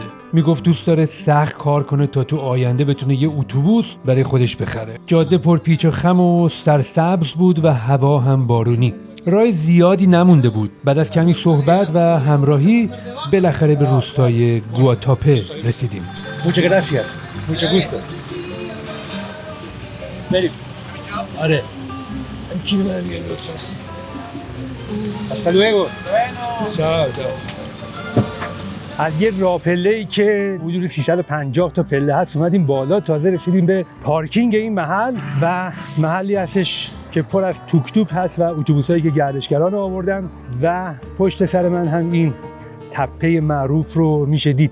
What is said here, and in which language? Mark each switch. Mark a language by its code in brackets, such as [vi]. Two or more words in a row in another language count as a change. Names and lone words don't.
[fa] میگفت دوست داره سخت کار کنه تا تو آینده بتونه یه اتوبوس برای خودش بخره. جاده پر پیچ و خم و سرسبز بود و هوا هم بارونی. راه زیادی نمونده بود. بعد از کمی صحبت و همراهی بالاخره به روستای گواتاپه رسیدیم. [es] Muchas gracias. Mucho gusto. [fa] بریم. آره. کی میاد میگه لطفا. [es] Hasta luego. Chao. [fa] از یه راه پله‌ای که حدود 350 تا پله هست اومدیم بالا، تازه رسیدیم به پارکینگ این محل و محلی هستش که پر از توک توک هست و اتوبوسایی که گردشگران رو آوردن و پشت سر من هم این تپه معروف رو میشه دید.